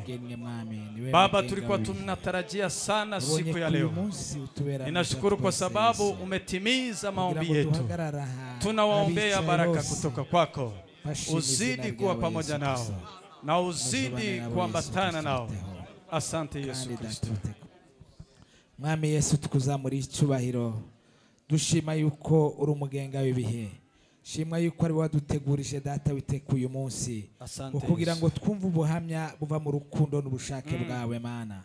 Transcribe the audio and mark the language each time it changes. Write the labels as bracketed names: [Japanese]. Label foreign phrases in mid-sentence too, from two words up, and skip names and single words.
[Swahili] Baba, tulikuwa tunatarajia sana siku ya leo. Ninashukuru kwa sababu umetimiza maombi yetu. Tunawaombea baraka kutoka kwako. Uzidi kuwa pamoja nao na uzidi kuambatana nao. Asante Yesu Kristo. [Rundi] Mwami Yesu tukuzamuri icyubahiro. Dushima yuko uri umugenga w'ibihe. Shimwa yuko ari wadutegurije data witekuye umunsi kugira ngo twumve ubuhamya buva mu rukundo n'ubushake bwawe Mana.